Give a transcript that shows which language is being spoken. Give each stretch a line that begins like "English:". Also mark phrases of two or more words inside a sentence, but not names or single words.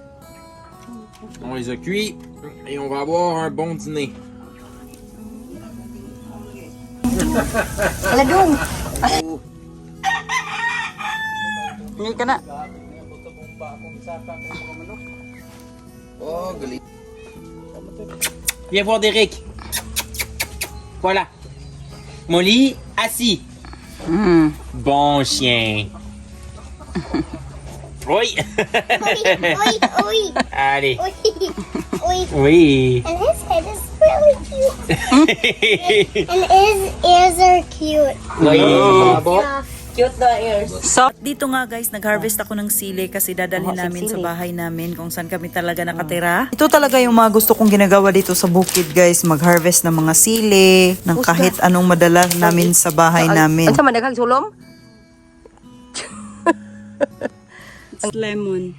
French: On les a cuits et on va avoir un bon dîner. Aladong.
Filipino: Hindi ka na.
French: Viens voir Derek. Voilà. Molly, assis. Bon chien. Oui. Oi, oi, Allez. oi, oi. Oui.
English: And his head is really cute. And his ears are cute.
French: Oui.
English: Yeah. So,
Filipino: dito nga guys, nag-harvest ako ng sili kasi dadalhin namin sa bahay namin kung saan kami talaga nakatira. Ito talaga yung mga gusto kong ginagawa dito sa bukid guys, mag-harvest ng mga sili, ng kahit anong madala namin sa bahay namin.
Cebuano: Sa madaghang sulom? Lemon.